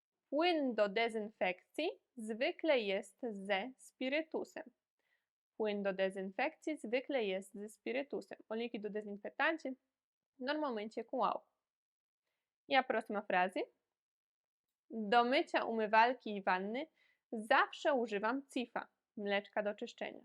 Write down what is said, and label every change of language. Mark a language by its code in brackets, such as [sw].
[pl] Płyn do dezynfekcji zwykle jest ze spirytusem. Płyn do dezynfekcji zwykle jest ze spirytusem. [pt] O líquido desinfetante normalmente é com álcool. E a próxima frase. [pl] Do mycia umywalki i wanny zawsze używam Cifa, mleczka do czyszczenia.